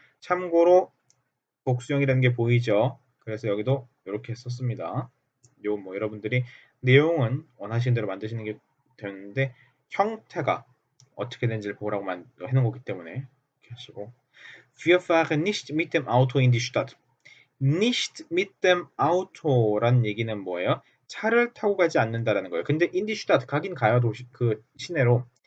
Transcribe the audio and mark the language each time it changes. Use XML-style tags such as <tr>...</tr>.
<ko>참고로 복수형이라는 게 보이죠? 그래서 여기도 이렇게 썼습니다. 요 뭐 여러분들이 내용은 원하시는 대로 만드시는 게 되는데 형태가 어떻게 되는지를 보라고 해놓은 거기 때문에 이렇게 하시고</ko> <de>Wir fahren nicht mit dem Auto in die Stadt. Nicht mit dem Auto란</de> <ko>얘기는 뭐예요? 차를 타고 가지 않는다라는 거예요. 근데</ko> <de>in die Stadt</de> <ko>가긴 가요 도시 그 시내로.</ko>